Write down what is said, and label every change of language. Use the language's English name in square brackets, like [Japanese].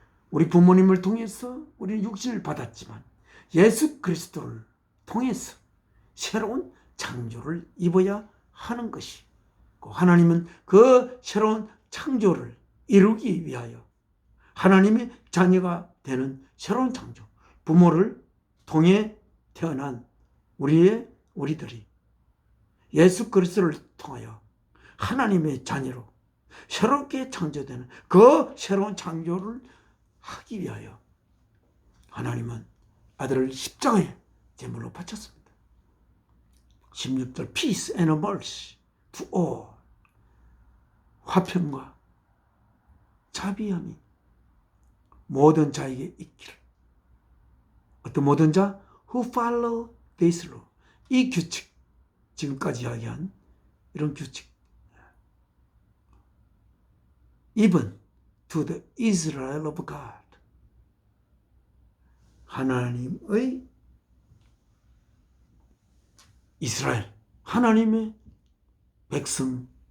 [Korean] 우리 부모님을 통해서 우리는 육신을 받았지만 예수 그리스도를 통해서 새로운 창조를 입어야 하는 것이, 하나님은 그 새로운 창조를 이루기 위하여 하나님의 자녀가 되는 새로운 창조, 부모를 통해 태어난 우리들이 예수 그리스도를 통하여 하나님의 자녀로 새롭게 창조되는 그 새로운 창조를 하기 위하여 하나님은 아들을 십자가에 제물로 바쳤습니다. [English] 16절 Peace and mercy to all, [Korean] 화평과 자비함이 모든 자에게 있기를. 어떤 모든 자? [English] Who follow this law. [Korean] 이 규칙, 지금까지 이야기한 이런 규칙. [English] Even to the Israel of God. [Korean] 하나님의 이스라엘, 하나님의 백성에게.